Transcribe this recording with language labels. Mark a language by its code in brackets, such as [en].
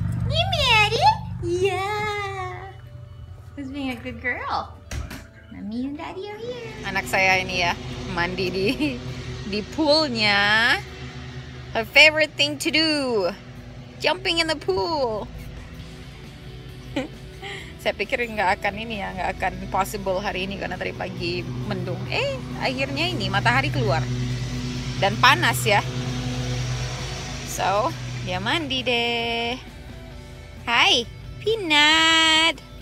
[en] You made it? Yeah. Who's being a good girl? Mommy and Daddy are here. [id] Anak saya ini ya, mandi di poolnya. [en] Her favorite thing to do, jumping in the pool. [id] Saya pikir nggak akan ini ya, nggak akan possible hari ini karena tadi pagi mendung. Akhirnya ini matahari keluar dan panas ya. So dia mandi deh. Hai, Peanut.